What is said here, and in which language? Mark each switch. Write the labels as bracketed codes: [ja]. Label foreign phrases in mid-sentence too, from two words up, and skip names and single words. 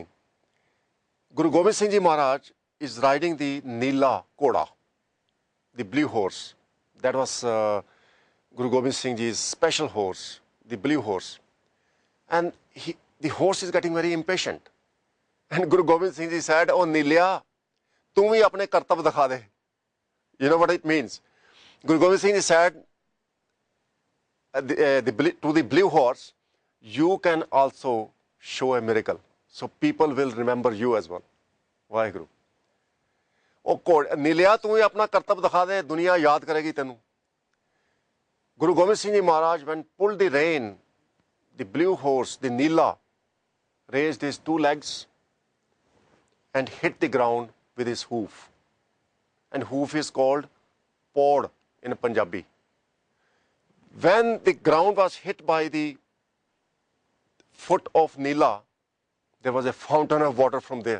[en] Guru Gobind Singh Ji Maharaj is riding the Neela Koda, the blue horse. That was Guru Gobind Singh Ji's special horse, the blue horse. And the horse is getting very impatient. And Guru Gobind Singh Ji said, "Oh Neelya, [hi] तुम भी अपने करतब दिखा दे." [en] You know what it means? Guru Gobind Singh Ji said to the blue horse you can also show a miracle. So people will remember you as well. [hi] वाहिगुरु ओ कोड नीलिया तू ही अपना करतब दिखा दे दुनिया याद करेगी तेनू [en] Guru Gobind Singh Ji Maharaj when pulled the rein the blue horse the Neela raised his two legs and hit the ground with his hoof and hoof is called pod in Punjabi. When the ground was hit by the foot of Neela, there was a fountain of water from there.